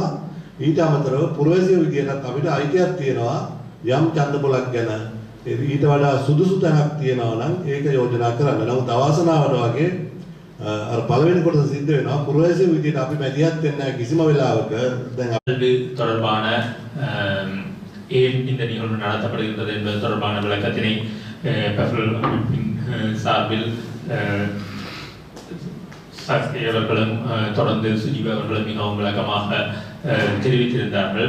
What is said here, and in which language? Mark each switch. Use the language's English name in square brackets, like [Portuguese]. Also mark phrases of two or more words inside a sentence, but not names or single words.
[Sinhala] ඊට අමතරව පුරවැසිය විදිහට අපිට අයිතියක් තියෙනවා යම් ඡන්ද පොලක් ගැන ඊට වඩා සුදුසු තැනක් තියෙනවා නම් ඒක යෝජනා කරන්න. නමුත් අවාසනාවට වගේ අර පළවෙනි කොටස සිද්ධ වෙනවා පුරවැසිය විදිහට අපි මැදිහත් වෙන්නේ නැහැ කිසිම වෙලාවක. දැන් [Tamil] கல்வி தொடர்பான ஏன் இந்த நிகழ்வு நடத்தப்படுகின்றது என்பது தொடர்பான விளக்கத்தினை பெப்ரல் அமைப்பின் சார்பில் சாஸ்திரி அவர்களும் தொடர்ந்து சுஜீவ் அவர்களும் மிகவும் விளக்கமாக தெரிவித்திருந்தார்கள்.